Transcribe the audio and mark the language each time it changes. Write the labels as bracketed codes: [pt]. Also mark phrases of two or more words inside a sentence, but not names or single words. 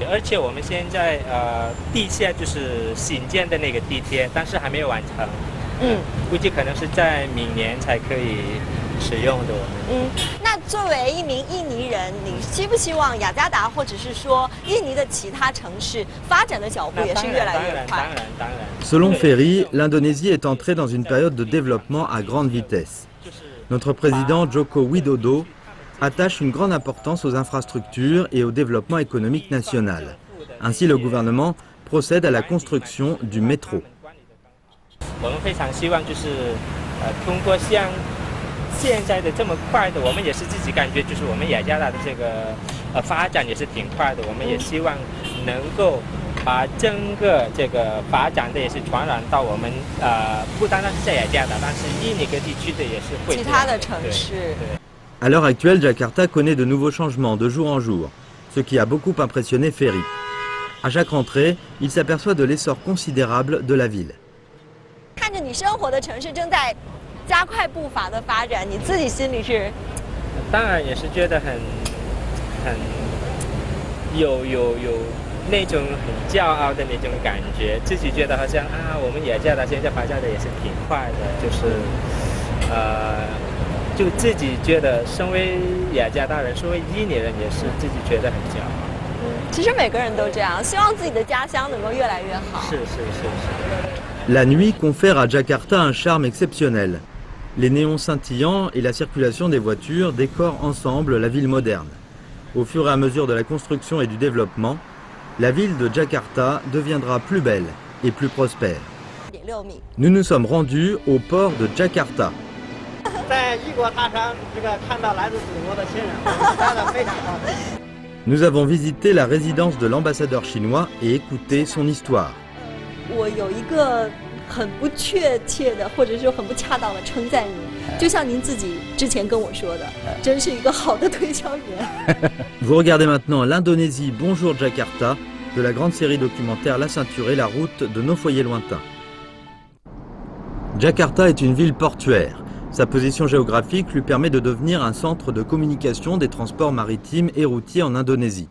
[zh] 而且我们现在地下就是新建的那个地铁，但是还没有完成。估计可能是在明年才可以使用的。那作为一名印尼人，你希不希望雅加达或者是说印尼的其他城市发展的脚步也是越来越快？ [fr] Selon Ferry, l'Indonésie est entrée dans une période de développement à grande vitesse. Notre président Joko Widodo attache une grande importance aux infrastructures et au développement économique national. Ainsi, le gouvernement procède à la construction du métro. [zh] 我们非常希望就是通过像现在的这么快的，我们也是自己感觉就是我们雅加达的这个发展也是挺快的，我们也希望能够把整个这个发展的也是传染到我们不单单是在雅加达，但是印尼各地区的也是会其他的城市。 [fr] À l'heure actuelle, Jakarta connaît de nouveaux changements de jour en jour, ce qui a beaucoup impressionné Ferry. À chaque rentrée, il s'aperçoit de l'essor considérable de la ville. [zh] 看着你生活的城市正在加快步伐的发展，你自己心里是？当然也是觉得很有那种很骄傲的那种感觉，自己觉得好像我们雅加达现在发展的也是挺快的，就是就自己觉得身为雅加达人，身为印尼人也是自己觉得很骄傲。其实每个人都这样，希望自己的家乡能够越来越好。是。 [fr] La nuit confère à Jakarta un charme exceptionnel. Les néons scintillants et la circulation des voitures décorent ensemble la ville moderne. Au fur et à mesure de la construction et du développement, la ville de Jakarta deviendra plus belle et plus prospère. Nous nous sommes rendus au port de Jakarta. [zh] 在异国他乡，看到来自祖国的亲人，真的非常高兴。 [fr] Nous avons visité la résidence de l'ambassadeur chinois et écouté son histoire. [zh] 我有一个很不确切的，或者说很不恰当的称赞你，就像您自己之前跟我说的，真是一个好的推销员。 [fr] Vous regardez maintenant l'Indonésie Bonjour Jakarta de la grande série documentaire La Ceinture et la route de nos foyers lointains. Jakarta est une ville portuaire. Sa position géographique lui permet de devenir un centre de communication des transports maritimes et routiers en Indonésie.